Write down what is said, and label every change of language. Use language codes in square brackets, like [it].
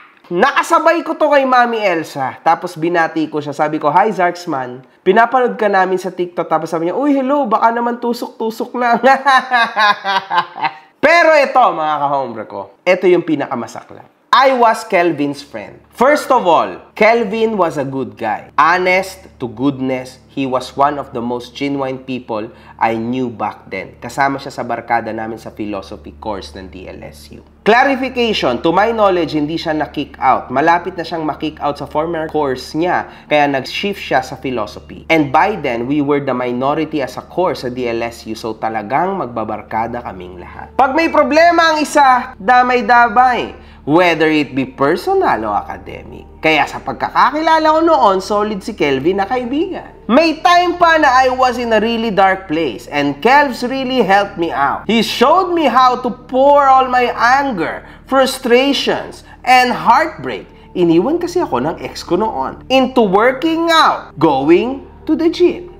[tl] Nakasabay ko to kay Mami Elsa. Tapos binati ko siya. Sabi ko, "Hi Zarksman, pinapanood ka namin sa TikTok." Tapos sabi niya, "Uy, hello, baka naman tusok-tusok lang." Pero ito, mga kahombre ko, ito yung pinakamasakla. [en] I was Kelvin's friend. First of all, Kelvin was a good guy. Honest to goodness, he was one of the most genuine people I knew back then. [tl] Kasama siya sa barkada namin sa philosophy course ng DLSU. [en] Clarification, to my knowledge, [tl] hindi siya na-kick out. Malapit na siyang ma-kick out sa former course niya, kaya nag-shift siya sa philosophy. [en] And by then, we were the minority as a course sa DLSU, [tl] so talagang magbabarkada kaming lahat. Pag may problema ang isa, damay-damay. [en] Whether it be personal [tl] o academic. Kaya sa pagkakakilala ko noon, solid si Kelvin na kaibigan. May time pa na [en] I was in a really dark place and Kelvs really helped me out. He showed me how to pour all my anger, frustrations, and heartbreak. [tl] Iniwan kasi ako ng ex ko noon [en] into working out, going to the gym.